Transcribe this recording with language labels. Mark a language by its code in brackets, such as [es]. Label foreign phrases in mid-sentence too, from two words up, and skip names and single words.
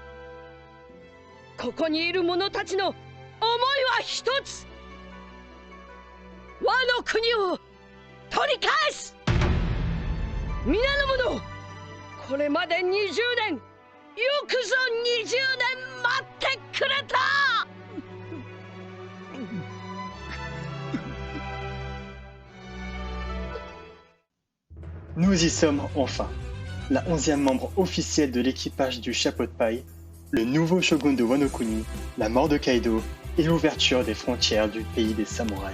[ja] ここにいる者たちの思いは一つ。ワノ国を取り返す。皆の者、これまで20年、よくぞ20年待ってくれた。 [fr] Nous y sommes enfin, la 11e membre officielle de l'équipage du Chapeau de Paille, le nouveau shogun de Wano Kuni, la mort de Kaido et l'ouverture des frontières du pays des samouraïs.